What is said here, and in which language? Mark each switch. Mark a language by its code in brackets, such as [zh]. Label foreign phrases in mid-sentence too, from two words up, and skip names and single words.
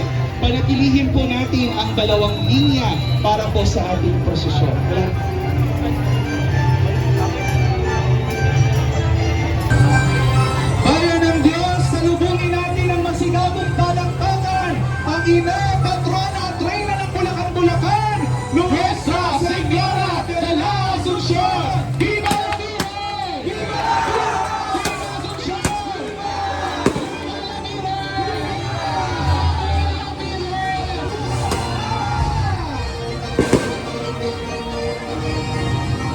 [tl] Panatilihin po natin ang dalawang linya para po sa ating prosesyon. Bayan ng Diyos, salubungin natin ang masigabong palakpakan ang ina, patrona at reyna ng Bulacan, Bulacan, [es] Nuestra Señora de la Asunción. Viva la Virgen! Viva la Virgen! Viva la Asunción! Viva la Virgen!